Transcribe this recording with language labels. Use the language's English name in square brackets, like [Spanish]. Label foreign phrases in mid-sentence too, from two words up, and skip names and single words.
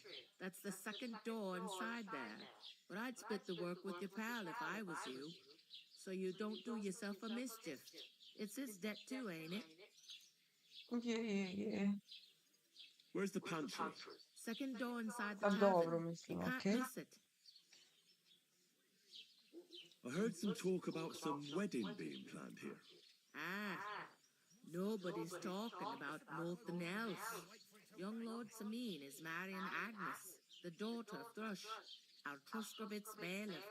[English] That's the second door inside there. But I'd split the work with your pal if I was you, so you don't do yourself a mischief. It's his debt too, ain't it? [Croatian] Je. [English] Where's the pantry? Second door inside the [Croatian] Pa [English] tavern. [Croatian] dobro, [English] You [Croatian] mislim, [English] can't [Croatian] okej. [English] miss it. I heard some talk about some wedding being planned here. Ah, nobody's talking about nothing else. Young Lord Samin is marrying Agnes, the daughter of Thrush, our Truskovitz bailiff.